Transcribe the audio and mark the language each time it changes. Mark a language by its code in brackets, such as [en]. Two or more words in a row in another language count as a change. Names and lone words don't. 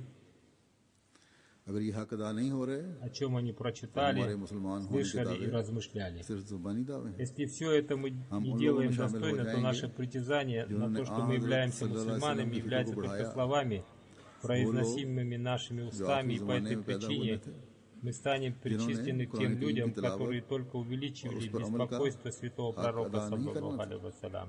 [ur] اگر یہ حق ادا نہیں ہو رہے [ru] о чем они [ur] हमारे [ru] прочитали, [ur] مسلمان ہونے کے [ru] слышали и [ur] दावे [ru] размышляли. [ur] صرف زبانی دعوے ہیں [ru] Если все это мы не делаем достойно, то наше притязание на то, что мы являемся мусульманами, является только словами, произносимыми нашими устами, и по этой причине мы станем причислены к тем людям, которые только увеличивали беспокойство святого пророка, [ar] صلى الله عليه وسلم.